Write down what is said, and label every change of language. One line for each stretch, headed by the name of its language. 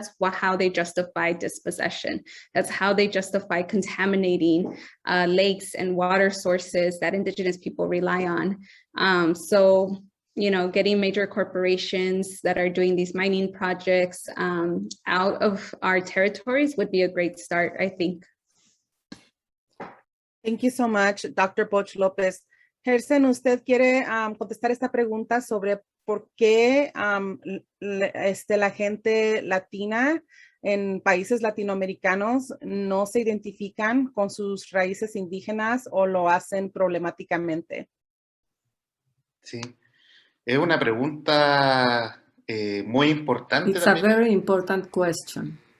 English: That's how they justify dispossession. That's how they justify contaminating lakes and water sources that indigenous people rely on. So, you know, getting major corporations that are doing these mining projects out of our territories would be a great start, I think. Thank you so much, Dr. Boj-Lopez.
Spanish: Herson, ¿usted quiere contestar esta pregunta sobre por qué la gente latina en países latinoamericanos no se identifican con sus raíces indígenas o lo hacen problemáticamente? Sí, es una pregunta muy importante.
English: It's a very important question.